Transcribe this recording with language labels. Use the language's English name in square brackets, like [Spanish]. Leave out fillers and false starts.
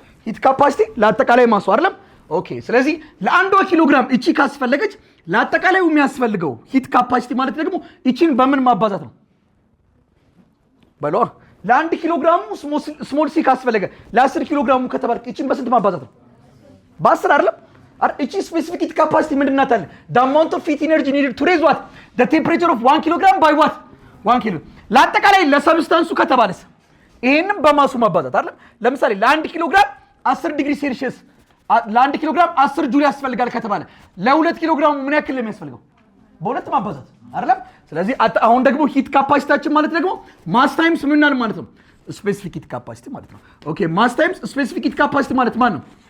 [Amharic] ሂት ካፓሲቲ ለአጠቃላይ ማሱ አይደለም? ኦኬ። ስለዚህ ለአንዷ ኪሎ ግራም እቺ ካስፈለገች ለአጠቃላዩ የሚያስፈልገው ሂት ካፓሲቲ ማለት ደግሞ እቺን በምን ማባዛት ነው? በሏ ለአንድ ኪሎ ግራሙ ስሞል ሲ ካስፈለገ ለ10 ኪሎ ግራሙ ከተባልክ እቺን በስንት ማባዛት ነው? በ10 አይደለም? እቺ ስፔሲፊክ ሂት ካፓሲቲ ምንድን ናት አለ? [English] the amount of heat energy needed to raise what the temperature of 1 kilogram by what 1 kilo [Amharic] ለአጠቃላይ ለሰብስታንሱ ከተባለስ ይሄንን በማሱ ማባዛት አይደለም? ለምሳሌ ለ1 ኪሎ ግራም 10 ዲግሪ ሴልሺየስ ለ1 ኪሎ ግራም 10 ጁል ያስፈልጋል ከተባለ ለ2 ኪሎ ግራሙ ምን ያክል ለሚያስፈልገው? በሁለት ማባዛት አይደለም? ስለዚህ አሁን ደግሞ ሂት ካፓሲቲያችን ማለት ደግሞ ማስ ታይምስ ምን ይሆናል ማለት ነው? ስፔሲፊክ ሂት ካፓሲቲ ማለት ነው። ኦኬ [English] ማስ ታይምስ ስፔሲፊክ ሂት ካፓሲቲ [Amharic] ማለት ማን ነው?